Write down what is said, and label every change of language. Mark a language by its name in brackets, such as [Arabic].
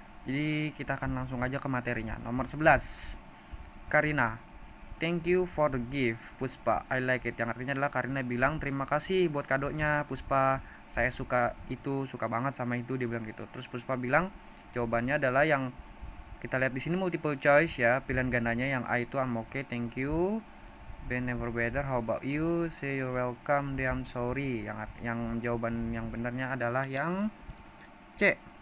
[Indonesian] Jadi kita akan langsung aja ke materinya. Nomor 11. Karina, [English] thank you for the gift, [Indonesian] Puspa. [English] I like it. [Indonesian] Yang artinya adalah Karina bilang terima kasih buat kadonya, Puspa. Saya suka itu, suka banget sama itu, dia bilang gitu. Terus Puspa bilang jawabannya adalah yang kita lihat di sini [English] multiple choice [Indonesian] ya, pilihan gandanya yang A itu [English] I'm okay, thank you. B never better, how about you? Say you're welcome, D I'm sorry. [Indonesian] Yang jawaban yang benarnya adalah yang C.